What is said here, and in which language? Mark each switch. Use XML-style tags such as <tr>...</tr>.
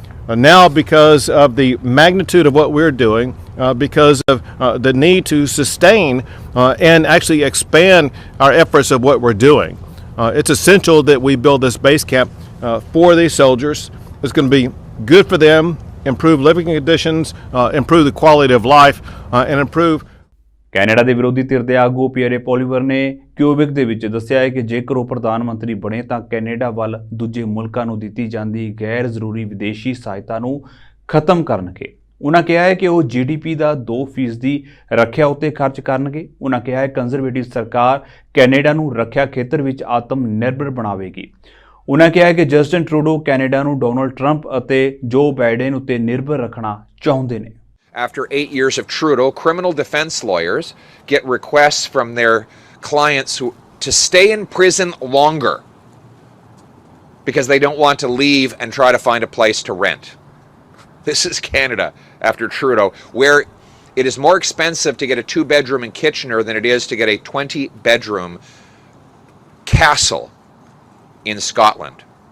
<en>Now, because of the magnitude of what we're doing, because of the need to sustain and actually expand our efforts of what we're doing, it's essential that we build this base camp for these soldiers. It's going to be good for them, improve living conditions, improve the quality of life, and improve</en> <pa>Canada ਦੇ ਵਿਰੋਧੀ ਧਿਰ ਦੇ ਆਗੂ Pierre Poilievre ਨੇ cubic ਦੇ ਵਿੱਚ ਦੱਸਿਆ ਹੈ ਕਿ ਜੇਕਰ ਉਹ ਪ੍ਰਧਾਨ ਮੰਤਰੀ ਬਣੇ ਤਾਂ ਕੈਨੇਡਾ ਵੱਲ ਦੂਜੇ ਮੁਲਕਾਂ ਨੂੰ ਦਿੱਤੀ ਜਾਂਦੀ ਗੈਰ ਜ਼ਰੂਰੀ ਵਿਦੇਸ਼ੀ ਸਹਾਇਤਾ ਨੂੰ ਖਤਮ ਕਰਨਗੇ। ਉਹਨਾਂ ਕਿਹਾ ਹੈ ਕਿ ਉਹ GDP ਦਾ 2% ਰੱਖਿਆ ਉੱਤੇ ਖਰਚ ਕਰਨਗੇ। ਉਹਨਾਂ ਕਿਹਾ ਹੈ ਕੰਜ਼ਰਵੇਟਿਵ ਸਰਕਾਰ ਕੈਨੇਡਾ ਨੂੰ ਰੱਖਿਆ ਖੇਤਰ ਵਿੱਚ ਆਤਮ ਨਿਰਭਰ ਬਣਾਵੇਗੀ। ਉਹਨਾਂ ਕਿਹਾ ਹੈ ਕਿ ਜਸਟਿਨ ਟਰੂਡੋ ਕੈਨੇਡਾ ਨੂੰ ਡੋਨਲਡ ਟਰੰਪ ਅਤੇ ਜੋ ਬਾਈਡਨ ਉੱਤੇ ਨਿਰਭਰ ਰੱਖਣਾ ਚਾਹੁੰਦੇ ਨੇ।</pa> <en>After 8 years of Trudeau, criminal defense lawyers get requests from their clients to stay in prison longer because they don't want to leave and try to find a place to rent. This is Canada after Trudeau, where it is more expensive to get a 2-bedroom in Kitchener than it is to get a 20-bedroom castle in Scotland.</en>